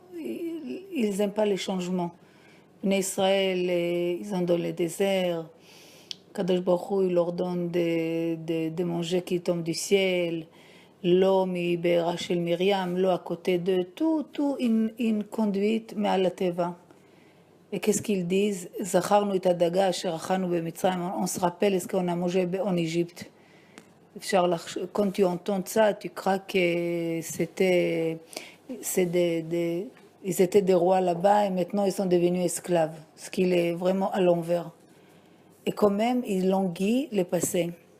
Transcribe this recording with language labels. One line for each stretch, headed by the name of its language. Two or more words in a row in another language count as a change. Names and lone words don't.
French: Ils n'aiment pas les changements. En Israël, ils sont dans le désert.
Hebrew: קדוש ברוך הוא,
French: il leur donne de manger qui tombe du ciel. L'eau, Rachel Myriam, l'eau à côté d'eux. Tout une conduite, mais à la teva. Et qu'est-ce qu'ils disent?
Hebrew: זכרנו את הדגה אשר אכלנו במצרים.
French: On se rappelle ce qu'on a mangé en Égypte. Quand tu entends ça, tu crois que ils étaient des rois là-bas et maintenant ils sont devenus esclaves. Ce qui est vraiment à l'envers. Et quand même, ils languissent le passé.